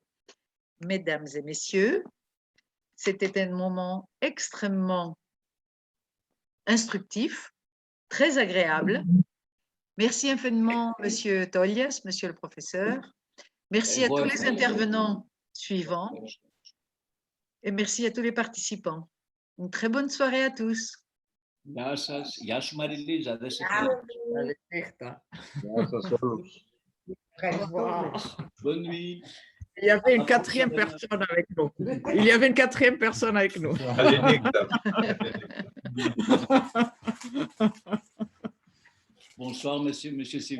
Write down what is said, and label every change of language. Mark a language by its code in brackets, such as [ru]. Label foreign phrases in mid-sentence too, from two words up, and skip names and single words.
[fr] Mesdames et messieurs, c'était un moment extrêmement instructif, très agréable. Merci infiniment, Monsieur Tolias, Monsieur le professeur. Merci à tous les intervenants suivants et merci à tous les participants. Une très bonne soirée à tous. [el] Γεια σας. Γεια σου Μαριλίζα, δεν σε [fr] Au revoir. Bonne nuit. Il y avait une quatrième personne avec nous. Il y avait une quatrième personne avec nous. Allez, Nectar. Bonsoir, monsieur Sévignon.